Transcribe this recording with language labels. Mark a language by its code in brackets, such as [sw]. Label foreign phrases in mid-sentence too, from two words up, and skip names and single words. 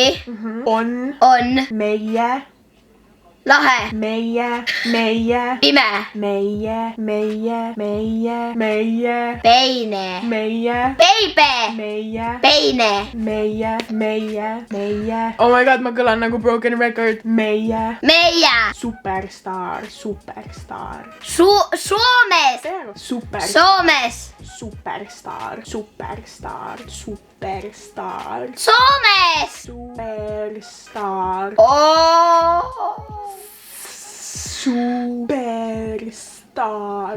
[et] On. Meie. Lahe. Meie. Pime. Meie. Peine. Peibe. Peine. Meie. [en] Oh my god, [et] ma kõlan nagu [en] broken record. [et] Meie. Superstaar. Soomes. Soomes. Superstaar. Soomes. Superstaar. Superstaar.